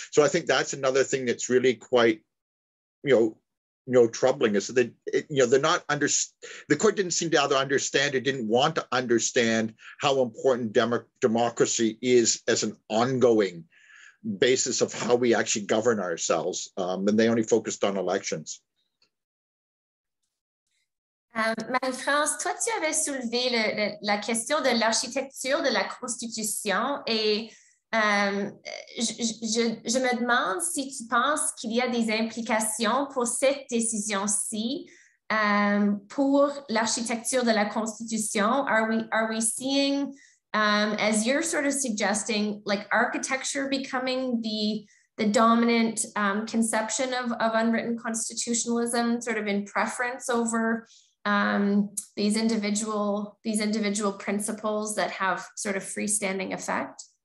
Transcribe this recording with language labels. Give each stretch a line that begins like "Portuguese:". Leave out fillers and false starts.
English: So I think that's another thing that's really quite troubling, is that they're not the court didn't seem to either understand or didn't want to understand how important democracy is as an ongoing basis of how we actually govern ourselves, and they only focused on elections.
French: Marie-France, toi, tu avais soulevé la question de l'architecture de la Constitution et je me demande si tu penses qu'il y a des implications pour cette décision-ci pour l'architecture de la Constitution.
English: Are we seeing, as you're sort of suggesting, like architecture becoming the dominant conception of unwritten constitutionalism, sort of in preference over these individual principles that have sort of freestanding effect?